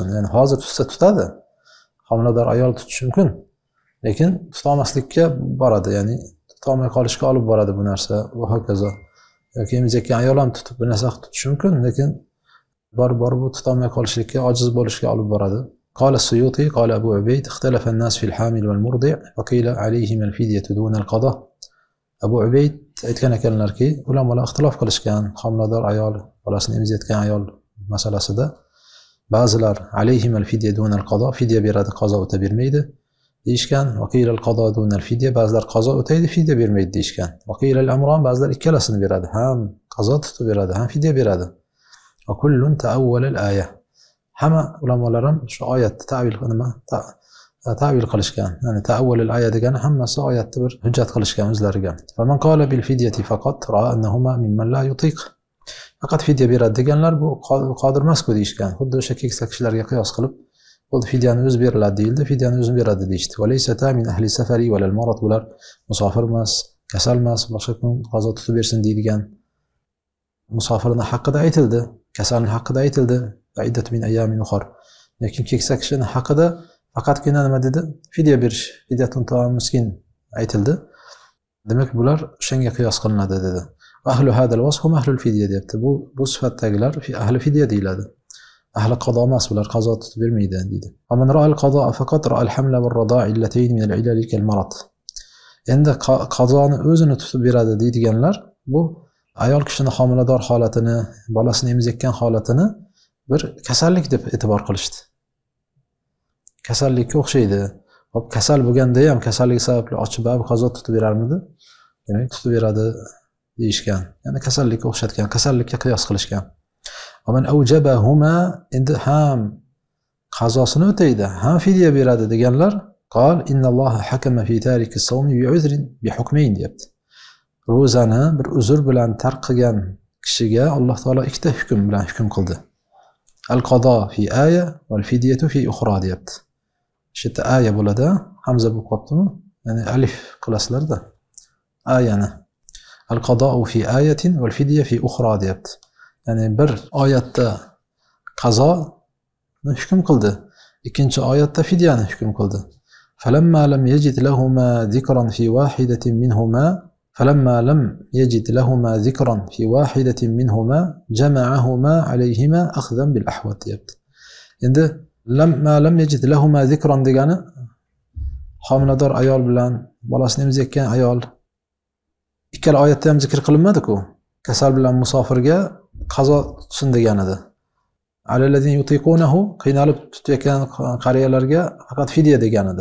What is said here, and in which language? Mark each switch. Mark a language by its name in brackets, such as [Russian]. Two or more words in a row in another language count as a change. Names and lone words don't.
[Uzbek] Ya'ni hozir tutsa tutadi. Homilador ayol tutishi mumkin, lekin tutolmaslikka boradi, ya'ni tutolmay qolishga olib boradi bu narsa va hokazo. Yoki emizayotgan ayol ham tutib bir narsa tutishi mumkin, lekin bor bu tutolmay qolishlikka, ojiz bo'lishga olib boradi. [Arabic] قال السيوطي قال أبو عبيد اختلف الناس في الحامل والمرضع وقيل عليهما الفدية دون القضاء. [Uzbek] Abu Ubayd aytgan ekanlarki, ulamolar ixtilof qilishgan homilador ayol, bolasini emizayotgan ayol masalasida. Ba'zilar [Arabic] عليهم الفدية دون القضاء, [Uzbek] fidya beradi, qazo o'ta bermaydi deyishgan. [Arabic] وقيل القضاء دون الفدية, [Uzbek] ba'zilar qazo o'taydi, fidya bermaydi deyishgan. [Arabic] وقيل الأمران, [Uzbek] ba'zilar ikkalasini beradi, ham qazo tutib beradi, ham fidya beradi. [Arabic] وكل تأول الآية. [Uzbek] Hamma ulamolar ham shu oyatni ta'vil qilishgan. Ya'ni [Arabic] تأول الآية [Uzbek] degani hammasi oyatni bir hujjat qilishgan o'zlariga. [Arabic] فمن قال بالفدية فقط رأى أنهما ممن لا يطيق. [Uzbek] Faqat fidya beradi deganlar bu qodir emas-ku deyishgan. Xuddi o'sha keksa kishilarga qiyos qilib bu fidyani o'zi beriladi deyildi, fidyani o'zi beradi deyishdi. [Arabic] وليستا من أهل السفر ولا المرض, [Uzbek] bular musofir emas, kasal emas, boshqa kun qazo tutib bersin deydigan musofirning haqqida aytildi, kasalning haqqida aytildi. [Arabic] عدة من أيام أخر. [Uzbek] Lekin keksa kishining haqida faqatgina nima dedi? Fidya berish, [Arabic] فدية طعام مسكين [Uzbek] aytildi. Demak, bular o'shanga qiyos qilinadi dedi. [Arabic] أهل هذا الوصف هم أهل الفدية deyapti. [Uzbek] Bu sifatdagilar ahli fidya deyiladi. Ahli qado emas, bular qazo tutib bermaydi deydi. [Arabic] أما من رأى القضاء فقط رأى الحمل والرضاع علتين من العلل كالمرض. [Uzbek] Endi qazoni o'zini tutib beradi deydiganlar, bu ayol kishining homilador holatini, bolasini emizayotgan holatini bir kasallik deb e'tibor qilishdi. Kasallikka o'xshaydi. Hop, kasal bo'lganda ham kasallik sababli ochib qazo tutib berarmidi? Demak, tutib beradi deyishgan. Ya'ni kasallikka o'xshatgan, kasallikka qiyos qilishgan. [Arabic] أما من أوجبهما, [Uzbek] endi ham qazosini o'taydi, ham fidya beradi deganlar, [Arabic] قال إن الله حكم في تارك الصوم بعذر بحكمين deyapti. [Uzbek] Ro'zani bir uzr bilan tark qilgan kishiga Alloh taolo ikkita hukm bilan hukm qildi. [Arabic] القضاء في آية والفدية في أخرى deyapti. [Uzbek] Shu yerda aya bo'ladi, hamza bo'lib qolibdimi? Ya'ni alif qilasizlarda. Ayani. [Arabic] القضاء في آية والفدية في أخرى deyapti. [Uzbek] Ya'ni bir oyatda qazo hukm qildi, ikkinchi oyatda fidyani hukm qildi. [Arabic] فلما لم يجد لهما ذكرا في واحدة منهما فلما لم يجد لهما ذكرا في واحدة منهما جمعهما عليهما أخذا بالأحوط deyapti. [Uzbek] Endi [Arabic] لما لم يجد لهما ذكرا [Uzbek] degani homilador ayol bilan bolasini emizayotgan ayol ikkala oyatda ham zikr qilinmadi-ku. Kasal bilan musofirga qazo tutsin degan edi. [Arabic] على الذين يطيقونه, [Uzbek] qiynalib tutayotgan qariyalarga faqat fidya degan edi.